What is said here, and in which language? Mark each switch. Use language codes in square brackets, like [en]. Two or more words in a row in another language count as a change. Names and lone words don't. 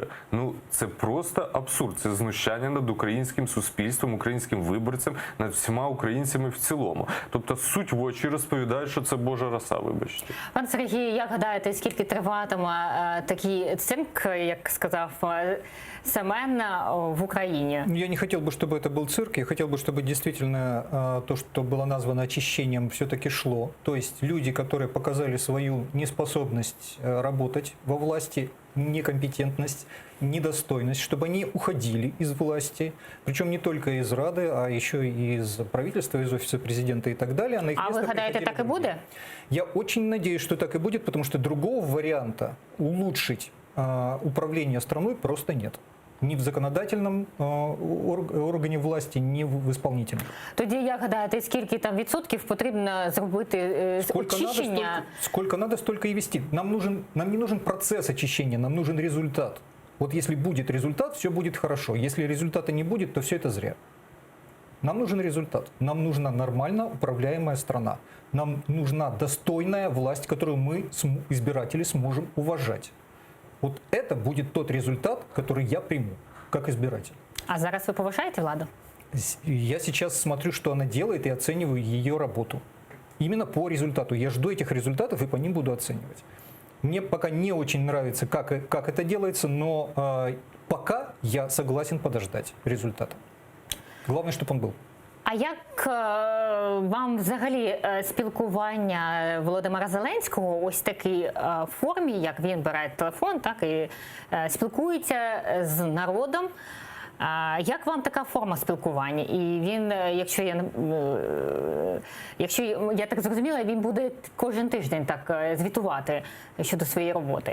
[uk] Ну це просто абсурд, це знущання над українським суспільством, українським виборцем, над всіма українцями в цілому. Тобто суть в очі розповідають, що це Божа роса, вибачте. Пан Сергій, як гадаєте, скільки триватиме такий цирк, як сказав Семен, [ru] в Украине? Я не хотел бы, чтобы это был цирк. Я хотел бы, чтобы действительно то, что было названо очищением, все-таки шло. То есть люди, которые показали свою неспособность работать во власти, некомпетентность, недостойность, чтобы они уходили из власти, причем не только из Рады, а еще и из правительства, из офиса президента и так далее. А вы гадаете, так и будет? Я очень надеюсь, что так и будет, потому что другого варианта улучшить управление страной просто нет. Ни в законодательном [uk] органі власті, ні в [ru] исполнительному. [uk] Тоді, як гадаєте, скільки там відсотків потрібно зробити очищення? [ru] Сколько надо, столько и вести. Нам не нужен процесс очищения, нам нужен результат. Вот если будет результат, все будет хорошо. Если результата не будет, то все это зря. Нам нужен результат. Нам нужна нормально управляемая страна. Нам нужна достойная власть, которую мы, избиратели, сможем уважать. Вот это будет тот результат, который я приму, как избиратель. А зараз вы повышаете владу? Я сейчас смотрю, что она делает, и оцениваю ее работу. Именно по результату. Я жду этих результатов и по ним буду оценивать. Мне пока не очень нравится, как это делается, но пока я согласен подождать результата. Главное, чтобы он был. [uk] А як вам взагалі спілкування Володимира Зеленського ось такій формі, як він бере телефон, так і спілкується з народом? Як вам така форма спілкування? І він, якщо я так зрозуміла, він буде кожен тиждень так звітувати щодо своєї роботи.